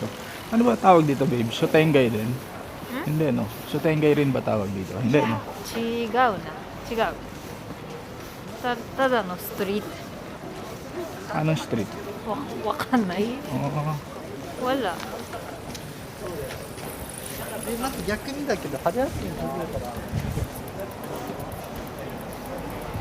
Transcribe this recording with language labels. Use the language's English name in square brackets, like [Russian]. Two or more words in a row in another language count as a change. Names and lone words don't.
[Filipino] Ano ba tawag dito, babe? Shotengay din? Hindi, no? Shotengay rin ba tawag dito? Hindi, no? [Japanese] 違うな。違う。ただのストリート。 [Filipino] Anong street? [Japanese] わかんない。 [Filipino] Oo. Wala. [Japanese] なんか逆にだけど春休みに始めたら